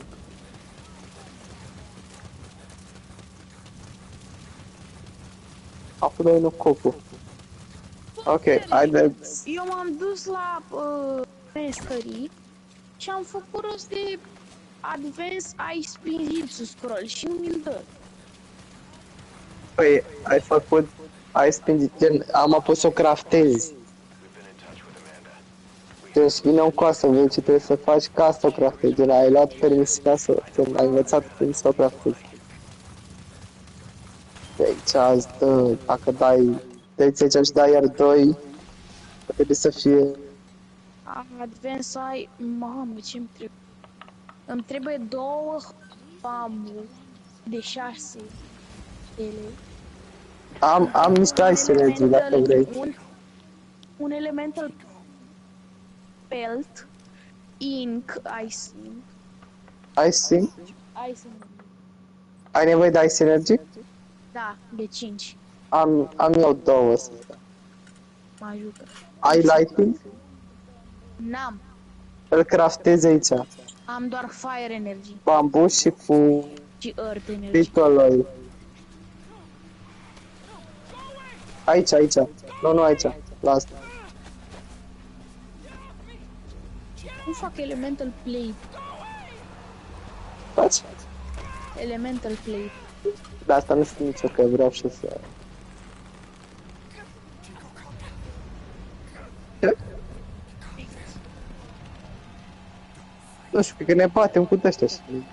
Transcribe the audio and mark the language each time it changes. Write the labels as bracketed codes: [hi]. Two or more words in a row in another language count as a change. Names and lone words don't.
[ro] Apoi dai un cucu. Ok, haideți. Eu m-am dus la pescării și am făcut rost de [en] Advance ai spin hit to scroll [ro] și nu mi-l dă. Păi, ai făcut... Ai spingit, gen, am apus să o craftezi. Gen, și vine un coasă, vezi ce trebuie să faci ca să o craftezi. Gen, ai luat permisiunea să... Gen, ai învățat cum să o craftezi. Deci, azi dă, dacă dai... Deci, aici și dai iar 2, trebuie să fie... Advance ai... Mamă, ce-mi trebuie? Îmi trebuie 2 bamboo de 6 ele. Am niște [en] ice energy, [ro] dacă vrei. [en] Un elemental belt, ink, icing. [ro] Icing? Icing. Ai nevoie de [en] ice energy? [ro] Da, de 5. Am eu 2 să Mă ajută. ai lighting? N-am. Îl craftezi aici. Am doar [en] fire energy. [ro] Bambu și cu... [en] Și earth energy. Beetle oil. [ro] Aici, aici. Nu, aici. La asta. Cum fac [en] elemental plate? [ro] Faci? [en] Elemental plate. [ro] De asta nu știu nici eu, că vreau și să... Nu știu, cred că ne batem cu ăștia și...